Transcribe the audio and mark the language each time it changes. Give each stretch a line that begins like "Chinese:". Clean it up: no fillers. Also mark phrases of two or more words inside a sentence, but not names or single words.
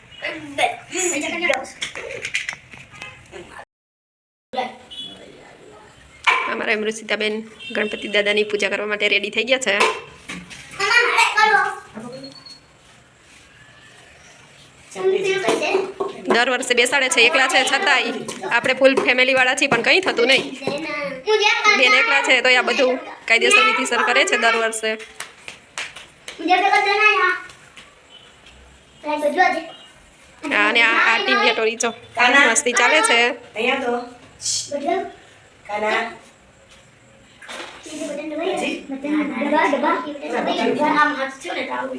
Gujarati: હમારા મૃષિતાબેન ગણપતિ દાદા કી પૂજા કરવા માટે રેડી થઈ ગયા છે। દર વર્ષે બેસાડે છે એકલા છે છતાંય આપણે
English: full family
Gujarati: વાળા છીએ પણ કંઈ થતું નહીં। બેન એકલા છે તો આ બધું કાયદેસર વિધિસર કરે છે દર વર્ષે। અને આ ટીમ બેટોરી જો મસ્તી ચાલે છે। અહીંયા તો કાના આમ હાથ છો ને તાવ